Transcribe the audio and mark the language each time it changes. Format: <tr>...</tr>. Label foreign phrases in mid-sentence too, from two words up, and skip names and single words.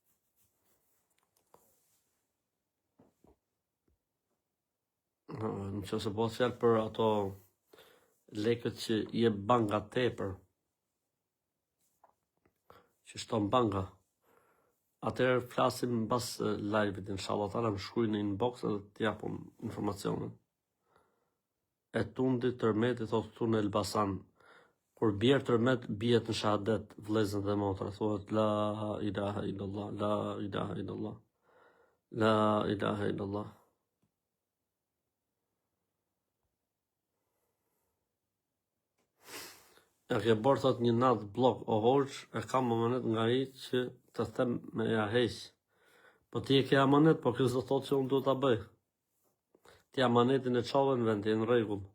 <sq>Nëse bëhet fjalë për ato lekët që jep banka tepër, që shton banka, atëherë flasim mbas live-it,</sq> <ar>inshallah taala,</ar> <sq>më shkruaj në inbox edhe t'japum informacionin. E tundi tërmeti thot këtu në Elbasan. Kur bjerë tërmet, bjet në shahadet, vlezën dhe motra, thuhet</sq> <ar>la ilaha illallah, la ilaha illallah,</ar> <sq>la ilaha illallah. E ke bërë thot një natë blok o hoqë, e kam amanet nga i që të them me ja heq. Po ti e ke amanet, po kësë do thot që unë du të bëj. Ti amanetin e qove në vend, e në regull.</sq>